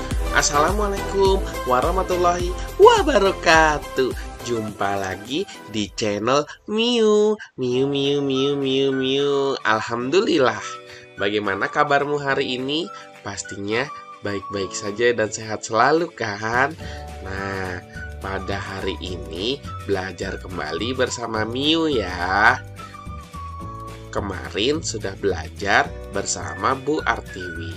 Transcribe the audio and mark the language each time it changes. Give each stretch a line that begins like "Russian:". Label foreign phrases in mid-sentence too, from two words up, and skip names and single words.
Arabic: السلام عليكم ورحمة الله وبركاته.
Indonesian: Jumpa lagi di channel Miu Miu Miu Miu Miu Miu. Alhamdulillah. Bagaimana kabarmu hari ini? Pastinya baik-baik saja dan sehat selalu kan? Nah, pada hari ini belajar kembali bersama Miu ya. Kemarin sudah belajar bersama Bu Artiwi.